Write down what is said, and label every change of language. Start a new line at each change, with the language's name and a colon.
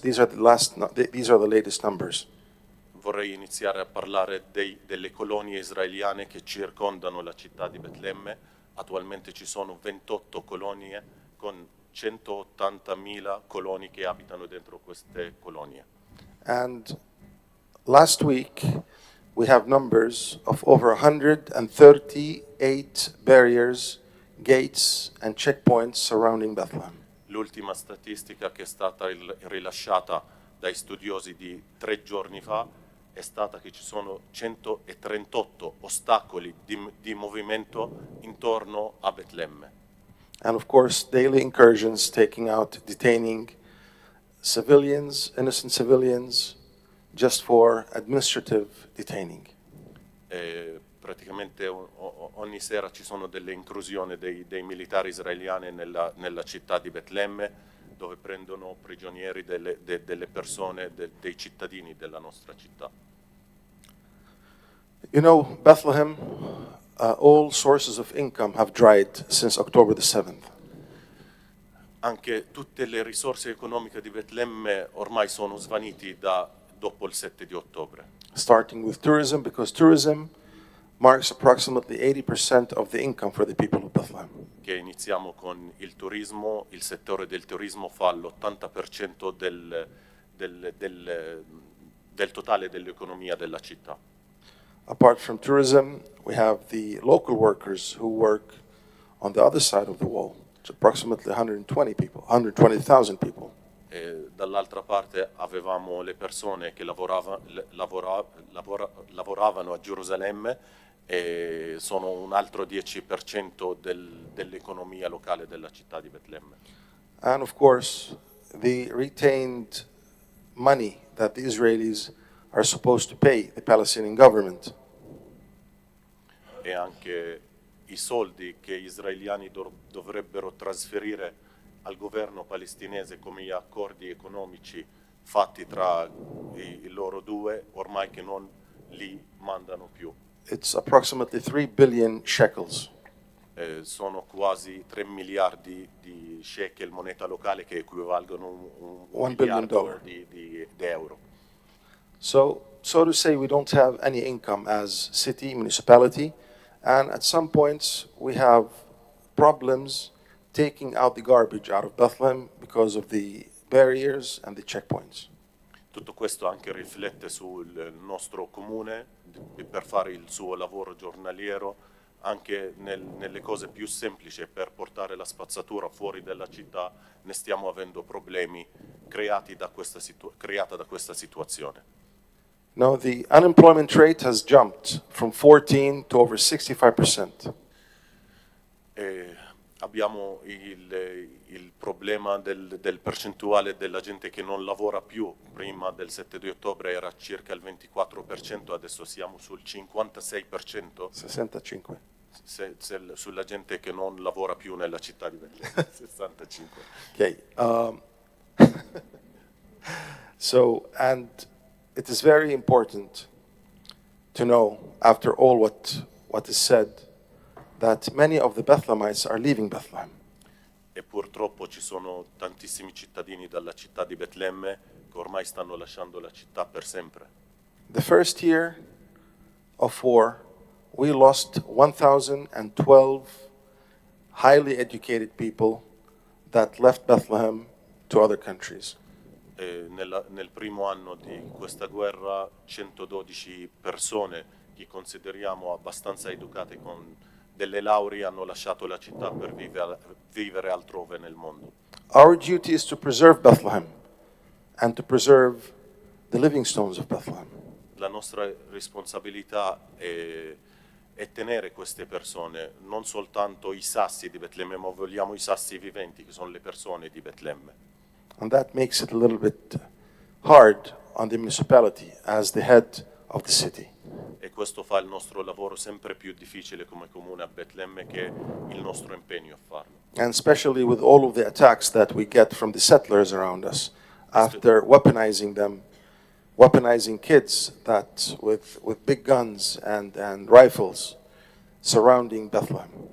English: These are the latest numbers.
Italian: vorrei iniziare a parlare delle colonie israeliane che circondano la città di Betlemme. Attualmente ci sono 28 colonie con 180.000 coloni che abitano dentro queste colonie.
English: And last week, we have numbers of over 138 barriers, gates, and checkpoints surrounding Bethlehem.
Italian: L'ultima statistica che è stata rilasciata dai studiosi di 3 giorni fa è stata che ci sono 138 ostacoli di movimento intorno a Betlemme.
English: And of course, daily incursions taking out, detaining civilians, innocent civilians, just for administrative detaining.
Italian: Praticamente ogni sera ci sono delle intrusioni dei militari israeliani nella città di Betlemme, dove prendono prigionieri delle persone, dei cittadini della nostra città.
English: You know, Bethlehem, all sources of income have dried since October the 7th.
Italian: Anche tutte le risorse economiche di Betlemme ormai sono svaniti dopo il 7 di ottobre.
English: Starting with tourism, because tourism marks approximately 80% of the income for the people of Bethlehem.
Italian: Che iniziamo con il turismo, il settore del turismo fa l'80% del totale dell'economia della città.
English: Apart from tourism, we have the local workers who work on the other side of the wall. It's approximately 120,000 people.
Italian: E dall'altra parte avevamo le persone che lavoravano a Gerusalemme e sono un altro 10% dell'economia locale della città di Betlemme.
English: And of course, the retained money that the Israelis are supposed to pay the Palestinian government.
Italian: E anche i soldi che gli israeliani dovrebbero trasferire al governo palestinese come gli accordi economici fatti tra i loro due, ormai che non li mandano più.
English: It's approximately 3 billion shekels.
Italian: Sono quasi 3 miliardi di shekel, moneta locale, che equivalgono a un
English: $1 billion.
Italian: miliardo di euro.
English: So to say, we don't have any income as city, municipality, and at some points we have problems taking out the garbage out of Bethlehem because of the barriers and the checkpoints.
Italian: Tutto questo anche riflette sul nostro comune per fare il suo lavoro giornaliero, anche nelle cose più semplici, per portare la spazzatura fuori dalla città. Ne stiamo avendo problemi creata da questa situazione.
English: Now, the unemployment rate has jumped from 14 to over 65%.
Italian: Abbiamo il problema del percentuale della gente che non lavora più. Prima del 7 di ottobre era circa il 24%, adesso siamo sul 56%.
English: 65.
Italian: Sulla gente che non lavora più nella città di Betlemme.
English: 65. Okay. So, and it is very important to know, after all what is said, that many of the Bethlehemites are leaving Bethlehem.
Italian: E purtroppo ci sono tantissimi cittadini dalla città di Betlemme che ormai stanno lasciando la città per sempre.
English: The first year of war, we lost 1,012 highly educated people that left Bethlehem to other countries.
Italian: Nel primo anno di questa guerra 112 persone che consideriamo abbastanza educate con delle lauree hanno lasciato la città per vivere altrove nel mondo.
English: Our duty is to preserve Bethlehem and to preserve the living stones of Bethlehem.
Italian: La nostra responsabilità è tenere queste persone, non soltanto i sassi di Betlemme, ma vogliamo i sassi viventi, che sono le persone di Betlemme.
English: And that makes it a little bit hard on the municipality as the head of the city.
Italian: E questo fa il nostro lavoro sempre più difficile come comune a Betlemme, che è il nostro impegno a farlo.
English: And especially with all of the attacks that we get from the settlers around us after weaponizing them, weaponizing kids that with big guns and rifles surrounding Bethlehem.